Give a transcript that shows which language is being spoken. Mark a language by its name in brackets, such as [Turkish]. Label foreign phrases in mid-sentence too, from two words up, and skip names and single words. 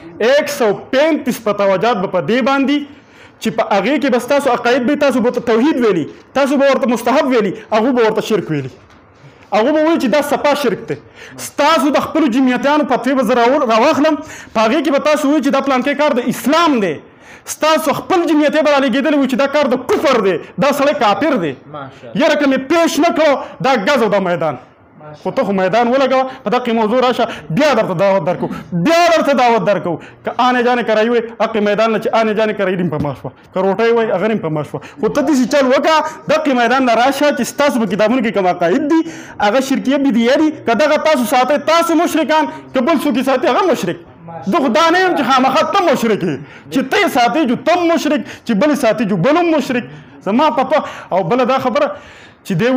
[Pashto] 135 فتاواجات په دې باندې چې په هغه کې بس تاسو عقاید به تاسو به توحید ویلي تاسو به ورته مستحب ویلي هغه به ورته شرک ویلي هغه به وایي چې دا صفا شرک دی تاسو د خپل جمعیتانو فتوی به زه راواخلم په هغې کې به تاسو وایي چې دا پلانکی کار د اسلام دی ستاسو خپل جمعیت به رالیږېدلی وي چې دا کار د کفر دی دا سړی کافر دی یاره که مې پیش نه کړو دا ګز او دا میدان خو ته خو میدان ولګوه په دقې موضوع راشه بیا درته دعوت درکو که [Urdu] آنے جانے کرائی [Pashto] وی حق میدان نه چې [Urdu] آنے جانے کرائی [Pashto] دیم په ما شوه که روټۍ وی هغه دیم په ما شوه خو ته داسې چل وکړه دقې میدان نه راشه چې ستاسو په کتابونو کې کوم عقاید دي هغه شرکیه بدعیه دي که دغه تاسو ساتئ تاسو مشرکان که بل څوک یې ساتي هغه مشرک زه خو دا نه یم چې خامخا ته مشرک یې چې ته یې ساتې [Urdu] جو تم مشرک [Pashto] چې بل یې ساتي جو بل هم مشرک زما پته او بله دا خبره چې دی